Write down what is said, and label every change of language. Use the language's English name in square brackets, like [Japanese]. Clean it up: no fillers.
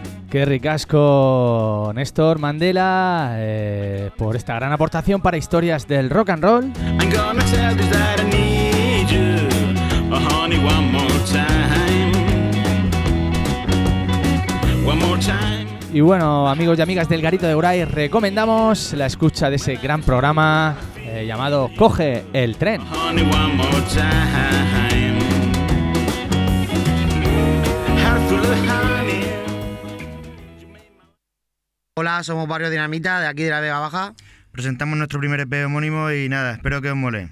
[Spanish] Qué ricasco, Néstor Mandela, por esta gran aportación para historias del rock and roll. [English] I'm gonna tell you that I need you, oh honey, one more time. One more time. [Spanish] Y bueno, amigos y amigas del Garito de Urai, recomendamos la escucha de ese gran programa llamado Coge el Tren. [English] Oh honey, one more time. Heart full of honey. [Spanish] Hola, somos Barrio Dinamita, de aquí de la Vega Baja. Presentamos nuestro primer EP homónimo y nada, espero que os mole.